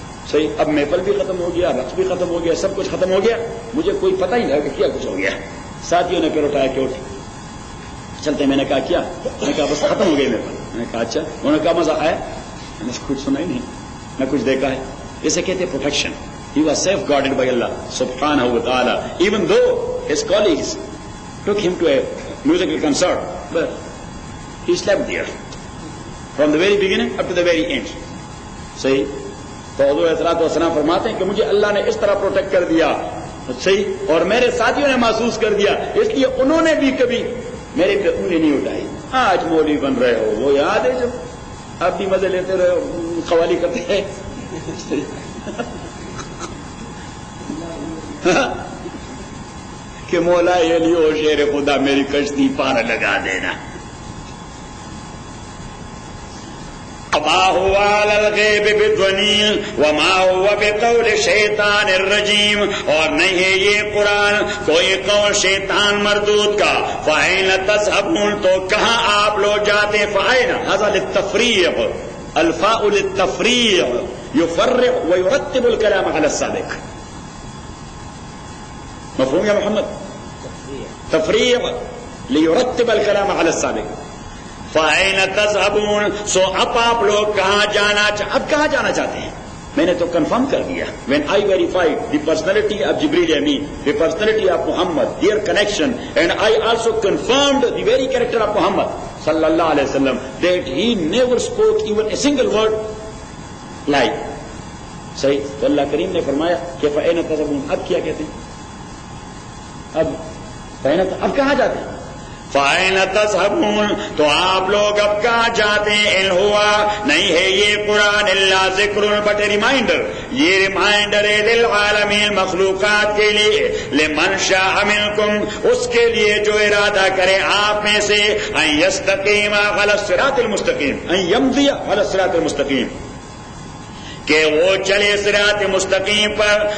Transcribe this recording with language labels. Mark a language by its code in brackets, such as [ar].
[ur] صحیح، اب محفل بھی ختم ہو گیا، رقص بھی ختم ہو گیا، سب کچھ ختم ہو گیا، مجھے کوئی پتہ ہی نہیں کہ کیا کچھ ہو گیا. ساتھیوں نے پھر اٹھایا کہ اٹھ چلتے. میں نے کہا کیا؟ میں نے کہا بس ختم ہو گئی محفل. میں نے کہا اچھا. انہوں نے کہا مزہ آیا؟ میں نے کچھ سنا ہی نہیں، نہ کچھ دیکھا ہے. اسے کہتے ہیں protection. [en] He was safeguarded by Allah subhanahu wa ta'ala, even though his colleagues took him to a musical concert, but he slept there from the very beginning up to the very end. [ur] صحیح. تو حضور علیہ الصلوۃ والسلام فرماتے ہیں کہ مجھے اللہ نے اس طرح پروٹیکٹ کر دیا, صحیح, اور میرے ساتھیوں نے محسوس کر دیا, اس لیے انہوں نے بھی کبھی میرے پہ انگلی نہیں اٹھائی. آج مولوی بن رہے ہو, وہ یاد ہے جب آپ بھی مزے لیتے رہے ہو, قوالی کرتے ہیں کہ مولا یہ لیو شیر خدا میری کشتی پار لگا دینا. [ar] وما هو على الغیب بدنیل وما هو بقول شیطان الرجیم, [ur] اور نہیں ہے یہ قرآن کوئی قول شیطان مردود کا. [ar] فأین تذهبون, [ur] تو کہاں آپ لوگ جاتے ہیں. [ar] فأین هذا للتفریع, الفاء للتفریع, يفرع ويرتب الكلام على السابق. مفہوم یا محمد؟ تفریع ليرتب الكلام على السابق. [ur] فأین تذهبون, سو اب آپ لوگ کہاں جانا چاہتے ہیں. میں نے تو کنفرم کر دیا. [en] when I verified the personality of Jibreel Amin, the personality of Muhammad, their connection, and I also confirmed the very character of Muhammad sallallahu alaihi wasallam, that he never spoke even a single word lie. [ur] صحیح. تو اللہ کریم نے فرمایا کہ [ar] فأین تذهبون, [ur] اب کیا کہتے ہیں, اب کہاں جاتے ہیں. [ar] فأین تذهبون, [ur] تو آپ لوگ اب کہاں جاتے ہیں. ان ہوا, نہیں ہے یہ قرآن, الا ذکر, [en] but reminder, [ur] یہ ریمائنڈر ہے للعالمین, مخلوقات کے لیے, لمن شاء منکم, اس کے لیے جو ارادہ کرے آپ میں سے, ان یستقیم علی الصراط المستقیم, ان یمضی علی الصراط المستقیم, کہ وہ چلے صراط مستقیم پر.